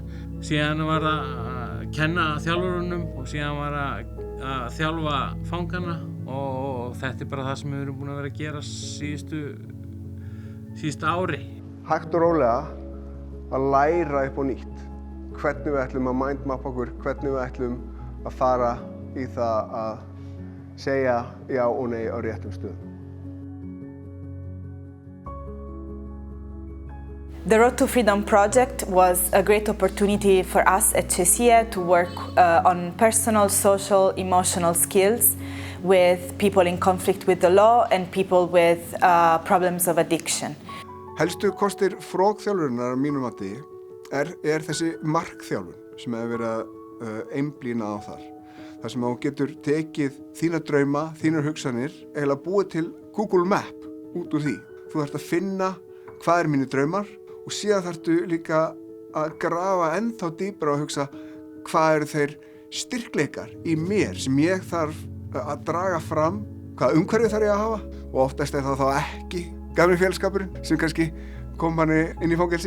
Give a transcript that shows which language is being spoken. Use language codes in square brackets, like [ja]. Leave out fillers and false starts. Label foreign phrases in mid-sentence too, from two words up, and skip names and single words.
[is] Síðan var það að kenna þjálfurunum og síðan var að þjálfa fangana og þetta er bara það sem við erum búin að vera að gera síðustu ári. Hægt og rólega að læra upp á nýtt hvernig við ætlum að mindmappa okkur, hvernig við ætlum að fara í það að segja já og nei á réttum stöðum. [en] The Road to Freedom project was a great opportunity for us at CESIE to work on personal, social, emotional skills with people in conflict with the law and people with problems of addiction. [is] Helstu kostir frogþjálfurinnar að mínu mati er þessi markþjálfun sem hefur verið að einblína á þar. Þar sem þú getur tekið þína drauma, þínar hugsanir, eiginlega búið til Google Map út úr því. Þú þarft að finna hvað er mínir draumar og síðan þarftu líka að grafa ennþá dýpra og hugsa hvað eru þeir styrkleikar í mér sem ég þarf að draga fram, hvað umhverfi þarf ég að hafa og oftast er það þá ekki gamli félagsskapurinn sem kannski kom manni inn í fangelsi.